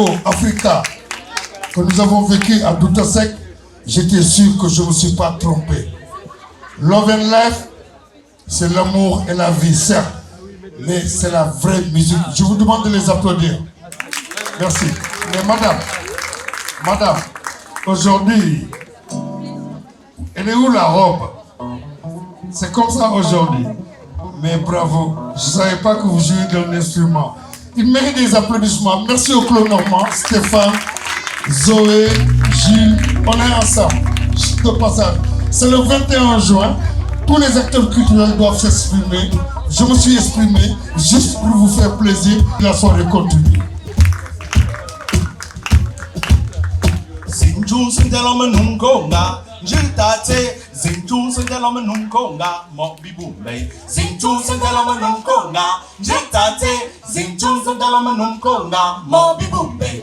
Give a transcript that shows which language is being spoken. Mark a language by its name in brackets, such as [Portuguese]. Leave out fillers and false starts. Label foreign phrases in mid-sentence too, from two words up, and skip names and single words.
[French] Africa que nous avons vécu à Doutasek, j'étais sûr que je ne me suis pas trompé. Love and Life, c'est l'amour et la vie, certes, mais c'est la vraie musique. Je vous demande de les applaudir. Merci. Mais madame, aujourd'hui, elle est où la robe? C'est comme ça aujourd'hui. Mais bravo, je ne savais pas que vous jouiez d'un instrument. Il mérite des applaudissements. Merci au Clos Normand, Stéphane, Zoé, Gilles. On est ensemble. De passage. C'est le 21 juin. Tous les acteurs culturels doivent s'exprimer. Je me suis exprimé juste pour vous faire plaisir. La soirée continue. [Lingala] Zinju sendela manunkonga mobibumbe. Zinju sendela manunkonga jitate. Zinju sendela manunkonga mobibumbe.